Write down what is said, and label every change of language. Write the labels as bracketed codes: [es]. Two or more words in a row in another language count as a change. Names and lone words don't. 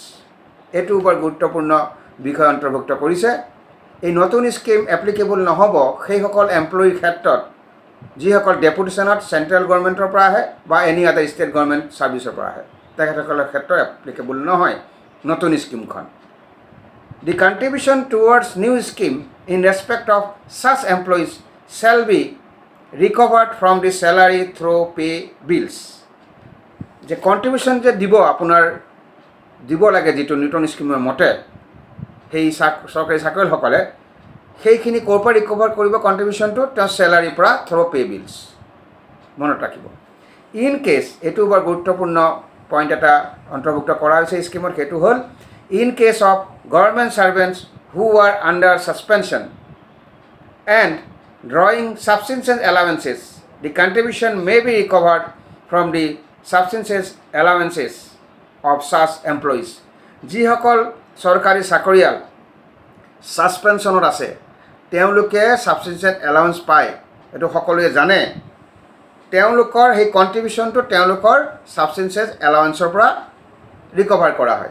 [as] এইটো বৰ গুৰুত্বপূৰ্ণ বিষয় অন্তৰ্ভুক্ত কৰিছে। এই নতুন স্কিম এপ্লিকেবল নহ'ব সেইসকল এমপ্লয়ীৰ ক্ষেত্ৰত যিসকল ডেপুটেশ্যনত [en] central governmentৰ [as] পৰা আহে বা [en] any other state government serviceৰ [as] পৰা আহে, তেখেতসকলৰ ক্ষেত্ৰত এপ্লিকেবল নহয় নতুন স্কিমখন। [en] The contribution towards new scheme in respect of such employees shall be recovered from the salary through pay bills. [as] যে কণ্ট্ৰিবিউশ্যন যে দিব আপোনাৰ দিব লাগে যিটো নতুন স্কিমৰ মতে সেই চৰকাৰী চাকৰিয়ালসকলে, সেইখিনি ক'ৰ পৰা ৰিকভাৰ কৰিব কণ্ট্ৰিবিউশ্যনটো? তেওঁৰ চেলাৰীৰ পৰা [en] through pay bills. [as] মনত ৰাখিব। [en] in case, [as] এইটো বৰ গুৰুত্বপূৰ্ণ পইণ্ট এটা অন্তৰ্ভুক্ত কৰা হৈছে স্কিমত, সেইটো হ'ল [en] in case of government servants who are under suspension and drawing subsistence allowances, the contribution may be recovered from the subsistence allowances of such employees. [as] যিসকল চৰকাৰী চাকৰিয়াল ছাছপেনশ্যনত আছে তেওঁলোকে [en] subsistence allowance [as] পায়, এইটো সকলোৱে জানে। তেওঁলোকৰ সেই কণ্ট্ৰিবিউশ্যনটো তেওঁলোকৰ [en] subsistence allowanceৰ [as] পৰা ৰিকভাৰ কৰা হয়।